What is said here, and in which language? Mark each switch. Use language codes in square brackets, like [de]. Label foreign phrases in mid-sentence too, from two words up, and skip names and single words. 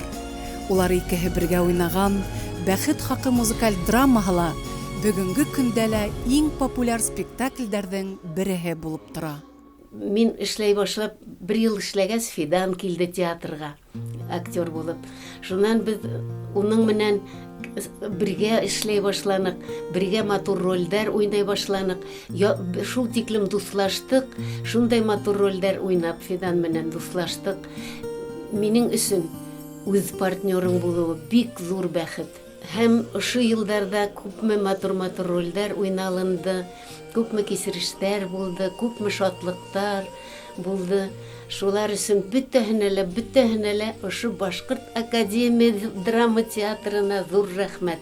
[tt] Улар икеһе бергә уйнаган Бәхет хакы музыкаль драмаһы бүгенге көндә лә иң популяр спектакльләрдән береһе булып тора. Мин эшләй башлап, 1 ел эшләгәс Фидан килде театрга, актер булып. Шуннан без уның менән бергә эшләй башланык, бергә матур рольдәр уйный башланык. Шул тиклем дуслаштык, шундай матур рольдәр уйнап Фидан менән дуслаштык. Минең өчен үз партнерым булуы бик зур бәхет. Һәм ошо елларда күпме матур рольдәр уйналынды, күпме кисерештәр булды, күпме шатлыктар булды. Шулар өчен бөтәһенә лә ошо Башкорт академия драма театрына зур рәхмәт.